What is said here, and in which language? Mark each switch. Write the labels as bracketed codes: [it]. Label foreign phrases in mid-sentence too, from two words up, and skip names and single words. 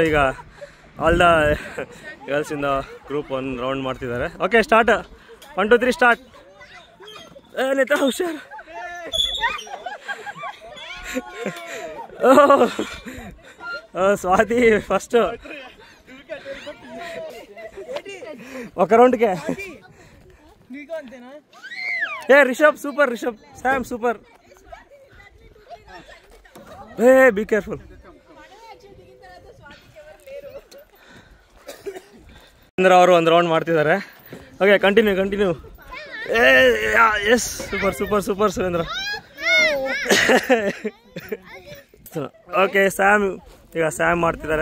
[kn] ಈಗ [en] all the [kn] ಗರ್ಲ್ಸಿಂದ ಗ್ರೂಪ್ ಒಂದು ರೌಂಡ್ ಮಾಡ್ತಿದ್ದಾರೆ. [en] okay start. [kn] 1 2 3 ಸ್ಟಾರ್ಟ್. ನೇತ್ರ ಹುಷಾರ್. [te] ಸ್ವಾತಿ ಫಸ್ಟು ఒక రౌండ్కే. ఏ రిషబ్ సూపర్, రిషబ్ శామ్ సూపర్. [en] ఏ be careful. [kn] ಅವರು ಒಂದು ರೌಂಡ್ ಮಾಡ್ತಿದ್ದಾರೆ. [en] okay continue. yes super super super ಸುರೇಂದ್ರ. [kn] ಓಕೆ ಸ್ಯಾಮ್, ಈಗ ಸ್ಯಾಮ್ ಮಾಡ್ತಿದ್ದಾರೆ.